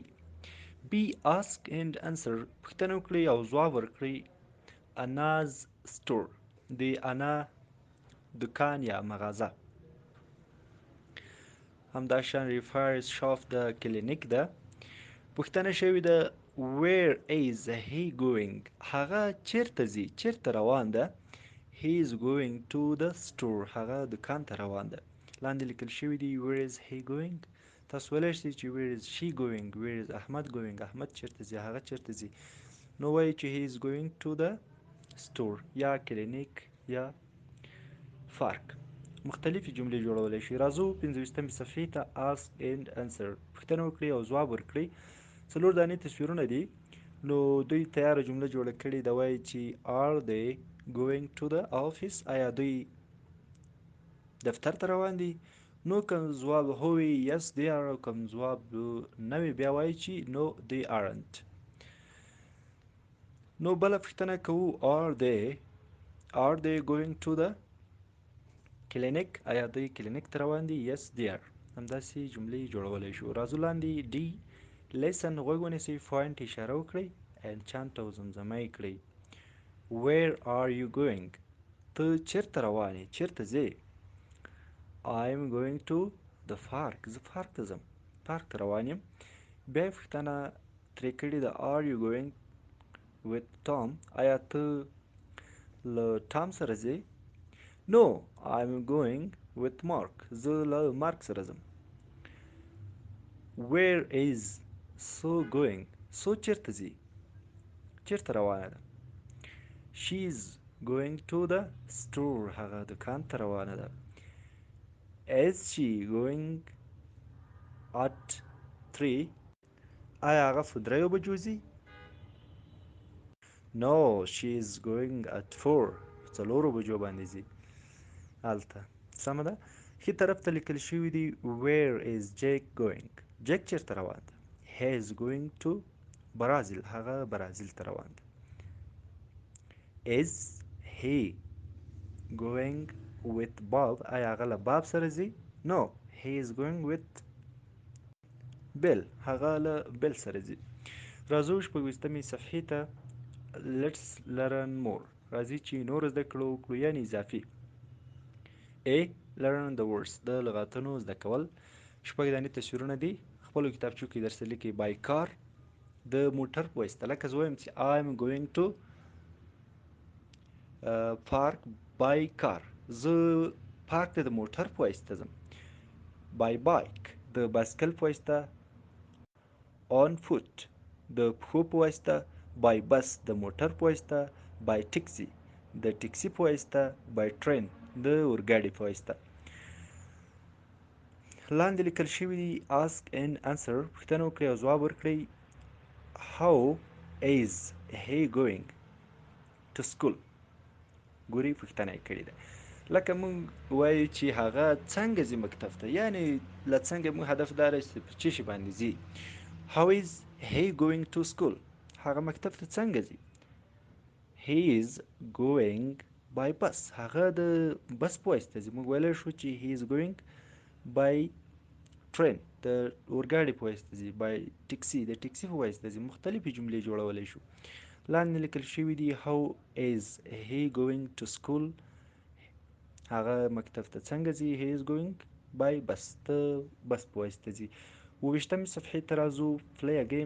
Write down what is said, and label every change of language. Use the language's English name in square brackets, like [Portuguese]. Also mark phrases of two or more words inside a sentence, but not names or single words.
[English] B ask and answer [Pashto] پوښتنه وکړئ او ځواب ورکړئ. [English] Anna's store [Pashto] د انا دکان یا مغازه. همداشان ریفایرز شاف د کلینیک ده. پوښتنه شوې ده [English] where is he going [Pashto] هغه چیرته ځي، چیرته روان ده. [English] he is going to the store [Pashto] هغه دکان ته روان ده. لاندې لیکل شوي دي [English] where is he going. [Pashto] تاسو ویلی شئ چې [English] where is she going، where is احمد going [Pashto] احمد چیرته ځي، هغه چیرته ځي. نو وایي چې [English] he is going to the store [Pashto] یا کلینیک یا پارک. مختلفې جملې جوړولی شي. راځو 55مې صفحې ته [English] ask and answer [Pashto] پوښتنه وکړئ او ځواب ورکړئ. څلور دانې تصویرونه دي. نو دوی تیاره جمله جوړه کړې ده. وایي چې [English] are they going to the office [Pashto] آیا دوی دفتر ته روان دي. نو کوم ځواب هو وي [English] yes they are، [Pashto] او کوم ځواب نه وي بیا وایي چې [English] no they aren't. [Pashto] نو بله پوښتنه کوو [English] are they going to the [Pashto] کلینیک آیا دوی کلینیک ته روان دي. [English] yes they are. [Pashto] همداسې جملې جوړولی شو. راځو لاندې ډي لیسن غوږ ونیسئ، پوینټ اشاره وکړئ [English] and chant [Pashto] او زمزمه یې کړئ. [English] where are you going [Pashto] ته چیرته روان یې، چیرته ځې. [English] I am going to the park [Pashto] زه پارک ته ځم، پارک ته روان یم. بیا یې پوښتنه ترې کړې ده [English] are you going with Tom [Pashto] آیا ته له ټام سره ځې. [English] No I'm going with Mark [Pashto] زه له مارک سره ځم. [English] where is so going [Pashto] so چیرته ځي، چیرته روانه ده. [English] she is going to the store [Pashto] هغه دکان ته روانه ده. [English] is she going at 3 [Pashto] آیا هغه په 3 بجو ځي. [English] no she is going at 4 [Pashto] په 4 بجو باندې ځي. هلته سمه ده. ښي طرف ته لیکل شوي دي [English] where is Jake going [Pashto] جیک چیرته روان ده. [English] he is going to [Pashto] برازیل هغه برازیل ته روان ده. [English] is he going with Bob [Pashto] آیا هغه له باب سره ځي. [English] no he is going with Bill [Pashto] هغه له بیل سره ځي. راځو 56مې صفحې ته [English] let's learn more [Pashto] راځي چې نور زده کړو وکړو یعنې اضافي. [English] A. learn the words [Pashto] د لغاتونو زده کول. شپږ دانې تصویرونه دي. خپلو کتابچو کې درسره لیکئ [English] by car [Pashto] د موټر په واسطه. لکه زه وایم چې [English] I am going to park by car [Pashto] زه پارک ته د موټر په واسطه ځم. [English] by bike [Pashto] د بایسکل په واسطه. [English] on foot [Pashto] د پښو په واسطه. [English] by bus [Pashto] د موټر په واسطه. [English] by taxi [Pashto] د ټکسي په واسطه. [English] by train [Pashto] د اورګاډي په واسطه. لاندې لیکل شوي دي [English] ask and answer [Pashto] پوښتنه وکړئ او ځواب ورکړئ. [English] how is he going to school [Pashto] ګورئ پوښتنه یې کړې ده. لکه موږ وایو چې هغه څنګه ځي مکتب ته، یعنې له څنګه موږ هدف دا دی چې په څه شي باندې ځي. [English] how is he going to school [Pashto] هغه مکتب ته څنګه ځي. [English] he is going by bus [Pashto] هغه د بس په واسطه ځي. موږ ویلی شو چې [English] he is going by train [Pashto] د اورګاډي په واسطه ځي. [English] by taxi [Pashto] د ټکسي په واسطه ځي. مختلفې جملې جوړولی شو. لاندې لیکل شوي دي [English] how is he going to school. [Pashto] هغه مکتب ته څنګه ځي. [English] he is going by bus. [Pashto] ته بس په واسطه ځي. 28مې صفحې ته راځو. [English] play a game.